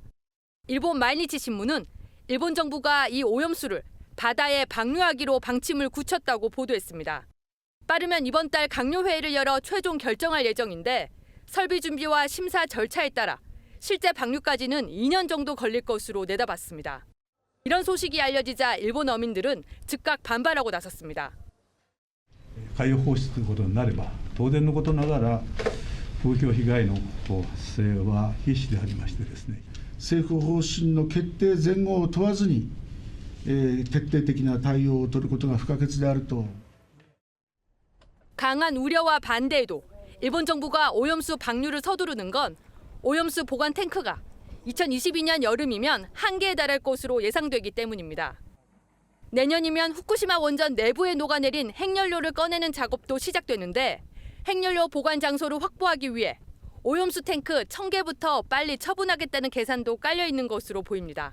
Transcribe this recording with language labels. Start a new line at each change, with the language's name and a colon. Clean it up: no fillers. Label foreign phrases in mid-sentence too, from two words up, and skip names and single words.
Korean: 일본 마이니치 신문은 일본 정부가 이 오염수를 바다에 방류하기로 방침을 굳혔다고 보도했습니다. 빠르면 이번 달 강요회의를 열어 최종 결정할 예정인데 설비 준비와 심사 절차에 따라 실제 방류까지는 2년 정도 걸릴 것으로 내다봤습니다. 이런 소식이 알려지자 일본 어민들은 즉각 반발하고 나섰습니다.
Japanese: 海洋放出ということになれば当然のことながら風評被害の発生は必至でありましてですね政府方針の決定前後を問わずに徹底的な対応を取ることが不可欠であると
Korean: 강한 우려와 반대에도 일본 정부가 오염수 방류를 서두르는 건 오염수 보관 탱크가 2022년 여름이면 한계에 달할 것으로 예상되기 때문입니다. 내년이면 후쿠시마 원전 내부에 녹아내린 핵연료를 꺼내는 작업도 시작되는데 핵연료 보관 장소를 확보하기 위해 오염수 탱크 1000개부터 빨리 처분하겠다는 계산도 깔려 있는 것으로 보입니다.